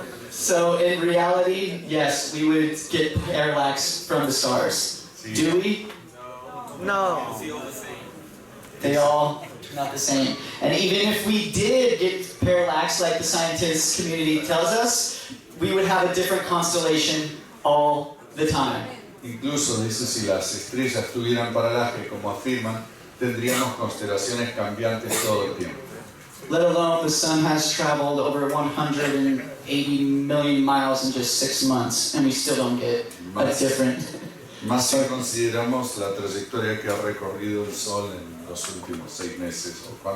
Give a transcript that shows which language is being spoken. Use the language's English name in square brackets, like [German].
[English] So in reality, yes, we would get parallax from the stars. Do we? No. They all not the same. And even if we did get parallax, like the scientist community tells us, we would have a different constellation all the time. [Spanish] Incluso dice, si las estrellas tuvieran paralaje, como afirman, tendríamos constelaciones cambiantes todo el tiempo. [English] let alone the sun has traveled over 180 million miles in just 6 months, and we still don't get a different. [Spanish] Más si consideramos la trayectoria que ha recorrido el Sol en los últimos 6 meses.